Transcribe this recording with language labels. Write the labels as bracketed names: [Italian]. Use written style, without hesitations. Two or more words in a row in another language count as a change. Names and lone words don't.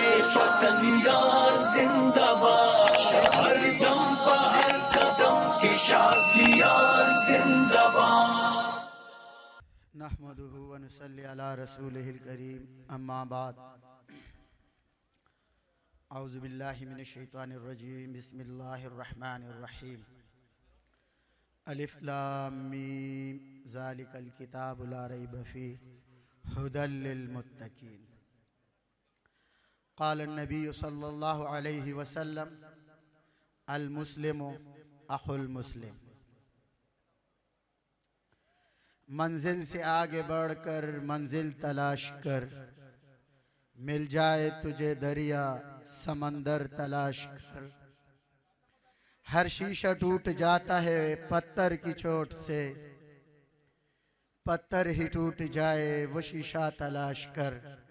[Hindi] शतंगार जिंदाबाद, हर दम पर हर कदम की शाज़ियार जिंदाबाद। [Arabic] نحمده ونصلي على رسوله الكريم، أما بعد. أعوذ بالله من الشيطان الرجيم، بسم الله الرحمن الرحيم. الم، ذلك الكتاب لا ريب فيه، هدى للمتقين. قال نبي صلى الله عليه وسلم، المسلم أخو المسلم. [Hindi] मंजिल से आगे बढ़कर मंजिल तलाश कर, मिल जाए तुझे दरिया समंदर तलाश कर। हर शीशा टूट जाता है पत्थर की चोट से, पत्थर ही टूट जाए वो शीशा तलाश कर।